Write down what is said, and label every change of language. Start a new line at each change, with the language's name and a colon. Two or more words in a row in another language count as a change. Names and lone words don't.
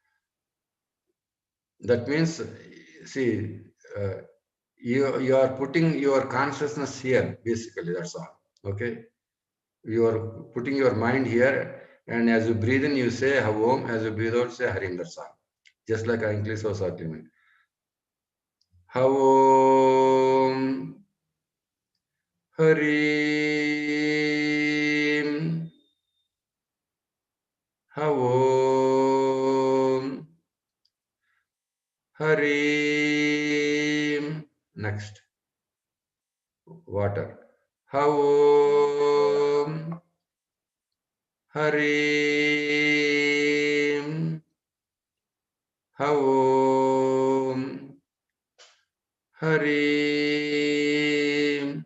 English: That means, see, you are putting your consciousness here, basically, that's all, okay? You are putting your mind here, and as you breathe in, you say Om, as you breathe out, say Harim, that's all. Just like English was argument.
Sanskrit: Om Harim. Om Harim.
English: Next, water.
Sanskrit: Om Harim. Om Harim.